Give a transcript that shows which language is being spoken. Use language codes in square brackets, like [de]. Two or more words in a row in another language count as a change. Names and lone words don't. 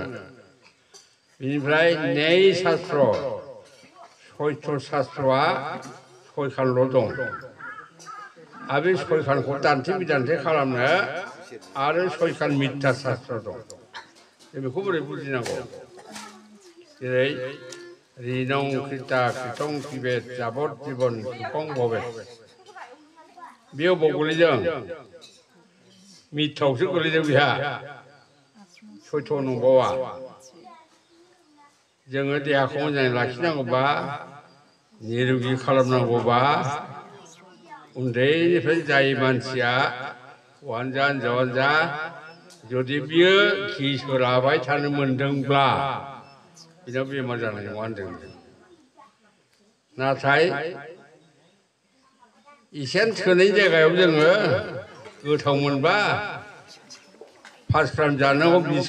[brx] बेनिफ्राय न्याय शास्त्र सैथो शास्त्रआ 6 खानल' दं आरो बे 6 खानखौ दान्थे बिदान्थे खालामनो आरो 6 खान मिथ्या शास्त्र दं जों बेखौ बोरै बुजिनांगौ जेरै [sa] ऋणं कृता कृतं पिबेत यावत् जीवन सुखं भवेत [brx] बेयाव बबाव गोलैदों मिथ्यावसो गोलैदों बेहा सैथ' नंबावा जोङो देहाखौ मोजाङै लाखिनांगौबा निरोगि खालामनांगौबा उन्दैनिफ्राय जाय मानसिया हौवायानो जा हिनजावानो जा जुदि बियो घि सोलाबाय थानो मोनदोंब्ला बिनाव बेमार जानाय नङा होनदों नाथाय एसेयानो थोनाय जायगायाव जोङो गोथाव मोनबा 5 ग्राम जानांगौ 20